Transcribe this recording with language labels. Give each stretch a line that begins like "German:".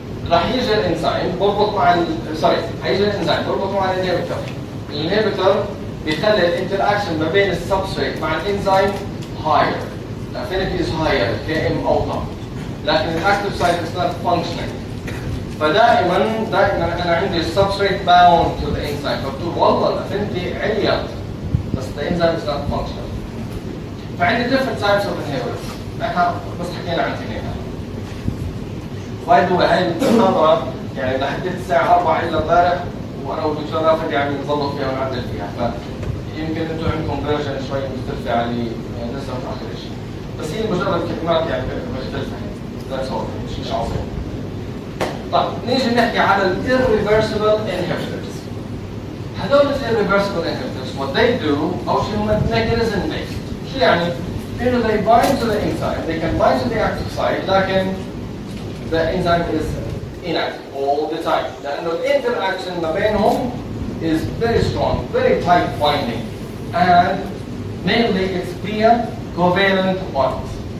Arabic: راح يجي الانزيم بربط مع هيجي الانزيم بربط مع الانهبيتور. الانهبيتور بيخلي الانتراكشن ما بين السبستريت مع الانزيم
English: higher. The affinity is higher, KM
Arabic: اوطى. لكن الاكتيف سايت
English: is not functioning.
Arabic: فدائما انا عندي السبستريت
English: bound to the enzyme،
Arabic: فبتقول والله الافينيتي عليت بس
English: the enzyme is not functioning.
Arabic: فعندي
English: different types of inhibitors.
Arabic: احنا بس حكينا عن اثنين. باي ذا واي هاي المحاضرة يعني لحديت الساعة 4 إلا امبارح وأنا والدكتور رافد يعني بنظبط فيها ونعدل فيها، فيمكن أنتم عندكم فيرجن شوي مختلفة عن يعني لسه متأخر شيء، بس هي مجرد كلمات يعني مختلفة.
English: that's أول
Arabic: مش عظيم. طيب نيجي نحكي على ال irreversible inhibitors. هذول ال
English: irreversible inhibitors what they do
Arabic: أول شيء هم
English: mechanism based.
Arabic: شو يعني؟ إنه
English: they bind to the enzyme, they can bind to the active site
Arabic: لكن
English: the enzyme is inactive all the time.
Arabic: لأنه
English: الinteraction
Arabic: ما بينهم
English: is very strong, very tight binding, and mainly it's via covalent bonds.